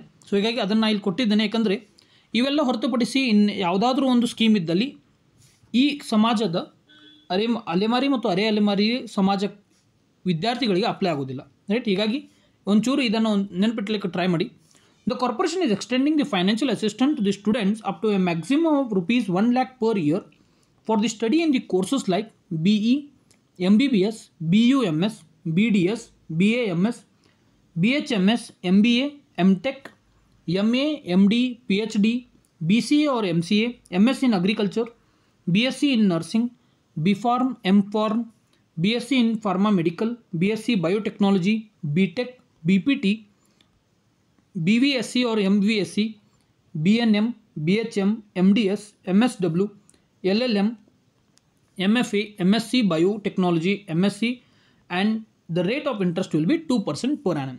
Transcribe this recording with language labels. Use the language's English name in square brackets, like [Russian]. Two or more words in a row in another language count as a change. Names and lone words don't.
[Kannada] ಸೊ ಹೀಗಾಗಿ ಅದನ್ನು ಇಲ್ಲಿ ಕೊಟ್ಟಿದ್ದೇನೆ, ಯಾಕಂದರೆ ಇವೆಲ್ಲ ಹೊರತುಪಡಿಸಿ ಇನ್ನು ಯಾವುದಾದ್ರೂ ಒಂದು ಸ್ಕೀಮ್ ಇದ್ದಲ್ಲಿ ಈ ಸಮಾಜದ ಅಲೆಮಾರಿ ಮತ್ತು ಅರೆ ಅಲೆಮಾರಿ ಸಮಾಜ ವಿದ್ಯಾರ್ಥಿಗಳಿಗೆ ಅಪ್ಲೈ ಆಗೋದಿಲ್ಲ. ರೈಟ್, ಹೀಗಾಗಿ ಒಂಚೂರು ಇದನ್ನು ನೆನಪಿಟ್ಲಿಕ್ಕೆ ಟ್ರೈ ಮಾಡಿ. [English] the corporation is extending the financial assistant to the students up to a maximum of ₹1 lakh per year for the study in the courses like BE, MBBS, BUMS, BDS, BAMS, BHMS, MBA, MTech, MA, MD, PhD, BCA or MCA, MS in Agriculture, BSc in Nursing, BPharm, MPharm, BSc in Pharma Medical, BSc Biotechnology, BTech, BPT, BVSc or MVSc, BNM, BHM, MDS, MSW, LLM, MFA, MSc Biotechnology, MSc, and the rate of interest will be 2% per annum.